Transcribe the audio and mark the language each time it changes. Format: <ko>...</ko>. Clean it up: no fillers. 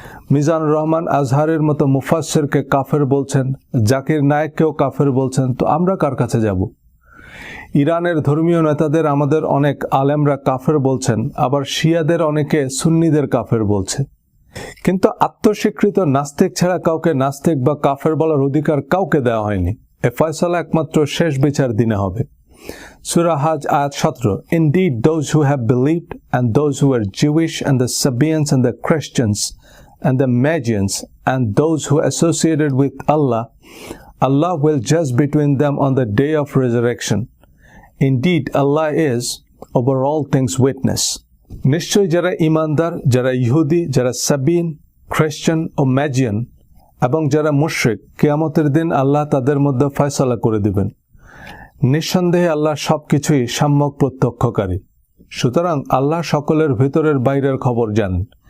<bn>মিজানুর রহমান আজহারের মতো মুফাসসিরকে কাফের বলছেন, জাকির নায়েককেও কাফের বলছেন, তো আমরা কার কাছে যাব? ইরানের ধর্মীয় নেতাদের আমাদের অনেক আলেমরা কাফের বলছেন, আবার শিয়াদের অনেকে সুন্নিদের কাফের বলছে। কিন্তু আত্মস্বীকৃত নাস্তিক ছাড়া কাউকে নাস্তিক বা কাফের বলার অধিকার কাউকে দেওয়া হয়নি। এ ফয়সালা একমাত্র শেষ বিচার দিনে হবে। সূরা হাজ আয়াত 17,</bn> <en>Indeed those who have believed and those who were Jewish and the Sabians and the Christians and the Magians and those who associated with Allah, Allah will judge between them on the day of resurrection. Indeed Allah is over all things witness.</en> <bn>নিশ্চয় যারা ইমানদার, যারা ইহুদি, যারা সাবিন, খ্রিস্টান ও ম্যাজিয়ান এবং যারা মুশরিক, কিয়ামতের দিন আল্লাহ তাদের মধ্যে ফয়সালা করে দিবেন। নিঃসন্দেহে আল্লাহ সবকিছুই সম্যক প্রত্যক্ষকারী। সুতরাং আল্লাহ সকলের ভিতরের বাইরের খবর জানেন।</bn>